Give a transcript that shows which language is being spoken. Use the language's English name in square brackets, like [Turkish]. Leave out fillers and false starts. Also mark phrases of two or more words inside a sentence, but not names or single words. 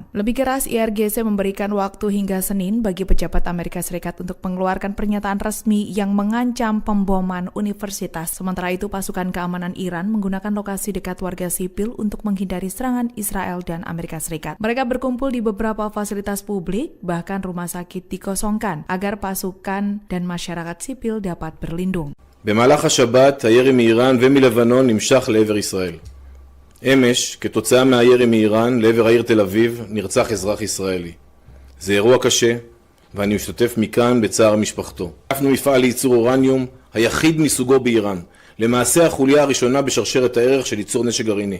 [Indonesian] Lebih keras, IRGC memberikan waktu hingga Senin bagi pejabat Amerika Serikat untuk mengeluarkan pernyataan pernyataan resmi yang mengancam pemboman universitas. Sementara itu, pasukan keamanan Iran menggunakan lokasi dekat warga sipil untuk menghindari serangan Israel dan Amerika Serikat. Mereka berkumpul di beberapa fasilitas publik, bahkan rumah sakit dikosongkan agar pasukan dan masyarakat sipil dapat berlindung. [Hebrew] במהלך השבת הירי מאיראן ומלבנון נמשך לעבר ישראל. אמש, כתוצאה מהירי מאיראן לעבר העיר תל אביב, נרצח אזרח ישראלי. זה אירוע קשה, ואני משתתף מכאן בצער משפחתו. תקפנו מפעל לייצור אורניום, היחיד מסוגו באיראן, למעשה החוליה הראשונה בשרשרת הערך של ייצור נשק גרעיני.